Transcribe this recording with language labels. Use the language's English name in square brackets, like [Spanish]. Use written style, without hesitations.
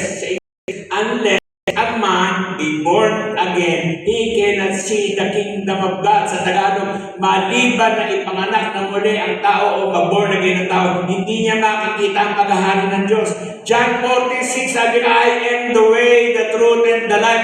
[Filipino] Sa [English] English, unless a man be born again, he cannot see the kingdom of God. [Filipino] Sa Tagalog, maliban na ipanganak na muli ang tao o mag-born again ng tao, hindi niya makikita ang paghahari ng Diyos. [English] John 14:6, [Filipino] sabi na, [English] I am the way, the truth, and the life.